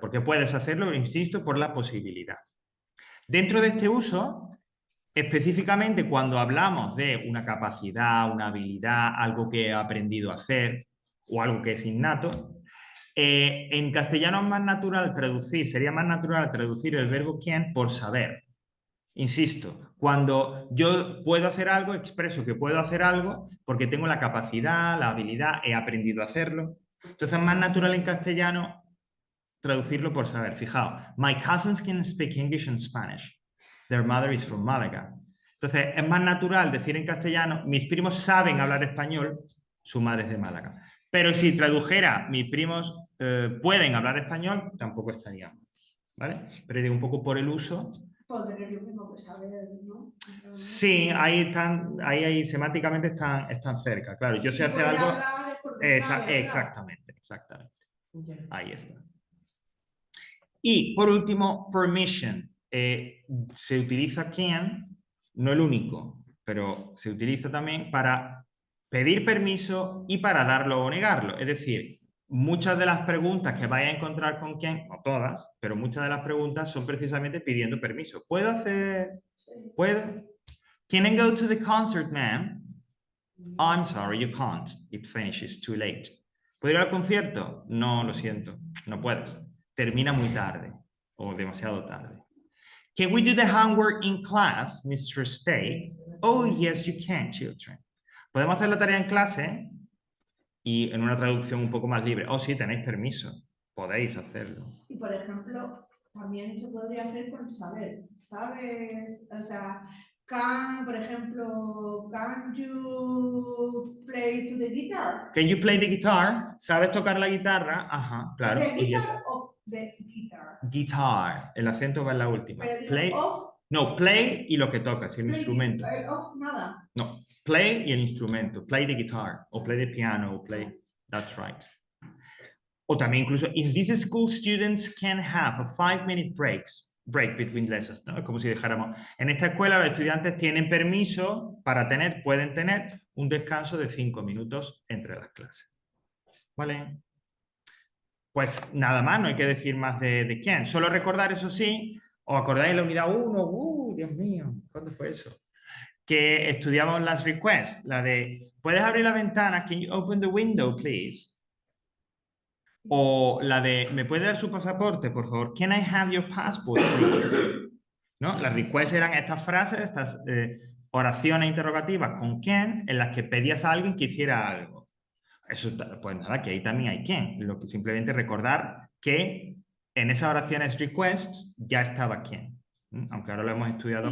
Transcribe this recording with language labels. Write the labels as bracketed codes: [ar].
[es] Porque puedes hacerlo, insisto, por la posibilidad. Dentro de este uso, específicamente cuando hablamos de una capacidad, una habilidad, algo que he aprendido a hacer o algo que es innato, en castellano es más natural traducir, sería más natural traducir el verbo can por saber. Insisto, cuando yo puedo hacer algo, expreso que puedo hacer algo porque tengo la capacidad, la habilidad, he aprendido a hacerlo. Entonces es más natural en castellano traducirlo por saber. [en] Fijaos, my cousins can speak English and Spanish. Their mother is from Malaga. [es] Entonces es más natural decir en castellano, mis primos saben hablar español, su madre es de Málaga. Pero si tradujera, mis primos pueden hablar español, tampoco estaría mal, ¿vale? Pero digo un poco por el uso. Poder yo tengo que saber, ¿no? Sí, ahí semánticamente están cerca, claro. Yo sé hacer algo. Exactamente. Ahí está. Y por último, permission. Se utiliza can, no el único, pero se utiliza también para pedir permiso y para darlo o negarlo. Es decir, muchas de las preguntas que vais a encontrar con can, no todas, pero muchas de las preguntas son precisamente pidiendo permiso. ¿Puedo hacer? ¿Puedo? [en] Can I go to the concert, ma'am? I'm sorry, you can't. It finishes too late. [es] ¿Puedo ir al concierto? No, lo siento, no puedes. Termina muy tarde o demasiado tarde. [en] Can we do the homework in class, Mr. State? Oh, yes, you can, children. [es] ¿Podemos hacer la tarea en clase? Y en una traducción un poco más libre. Oh, sí, tenéis permiso. Podéis hacerlo. Y por ejemplo, también se podría hacer con saber. ¿Sabes? O sea, por ejemplo, [en] can you play to the guitar? Can you play the guitar? [es] ¿Sabes tocar la guitarra? Ajá, claro. [en] The guitar of the guitar. Guitar. [es] El acento va en la última. Pero digo, [en] play. [es] No, play y lo que tocas, el instrumento. El of nada. No, play y el instrumento. [en] Play the guitar, o play the piano, o play. That's right. [es] O también incluso, [en] in this school, students can have a 5-minute breaks break between lessons, [es] ¿no? Es como si dijéramos, en esta escuela los estudiantes tienen permiso para pueden tener un descanso de 5 minutos entre las clases. ¿Vale? Pues nada más, no hay que decir más de quién. Solo recordar, eso sí, ¿os acordáis la unidad 1? Dios mío, ¿cuándo fue eso? Que estudiamos las requests, la de, ¿puedes abrir la ventana? [en] Can you open the window, please? [es] O la de, ¿me puede dar su pasaporte, por favor? [en] Can I have your passport, please? [es] ¿No? Las requests eran estas frases, estas oraciones interrogativas con quién, en las que pedías a alguien que hiciera algo. Eso, pues nada, que ahí también hay quién. Lo que simplemente recordar que en esas oraciones requests ya estaba quién. Aunque ahora lo hemos estudiado a